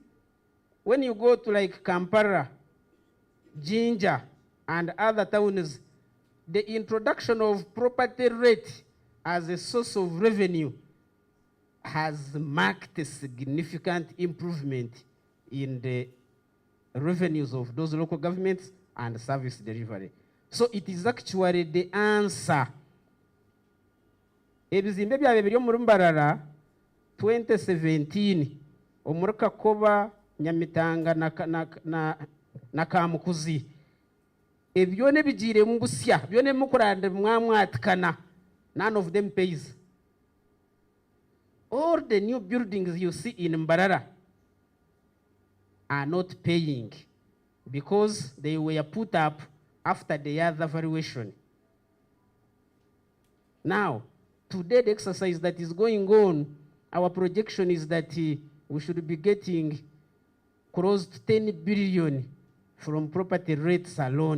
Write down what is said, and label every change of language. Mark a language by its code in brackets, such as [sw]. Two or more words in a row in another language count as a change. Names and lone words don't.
[en] When you go to like Kampala, Jinja, and other towns, the introduction of property rate as a source of revenue has marked a significant improvement in the revenues of those local governments and service delivery. So it is actually the answer. [nyn] Ebizimbe byabe biri muri Mbarara 2017 omuri Kakoba, Nyamitanga na Kamukuzi. Ebyone bijire mu busya, byone mukurande mwamwatikana. [en] None of them pays. All the new buildings you see in Mbarara are not paying because they were put up after the other valuation. Now, today the exercise that is going on, our projection is that we should be getting close to 10 billion from property rates alone.